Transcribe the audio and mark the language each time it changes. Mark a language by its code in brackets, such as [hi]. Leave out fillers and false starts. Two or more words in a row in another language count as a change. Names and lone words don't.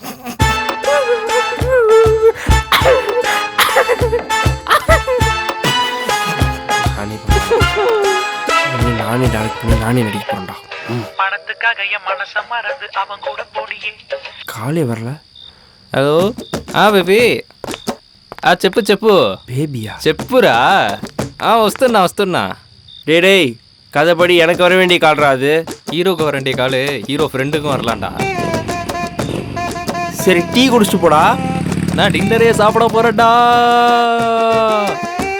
[ta] நானே டேரக்ட் பண்ணி நானே நடிக்க போறேன்டா. காலே வரல. [en] hello baby [te] చెప్పు చెప్పు. [ta] பேபியா? [te] చెప్పురా. వస్తున్నా. [ta] டேய் கதைப்படி எனக்கு வர வேண்டிய கால்ரா அது. ஹீரோக்கு வர வேண்டிய காலு [en] hero friend [ta] வரலாம்டா. சரி டீ குடிச்சிட்டு போடா. நான் டின்னரே சாப்பிட போறேன்டா.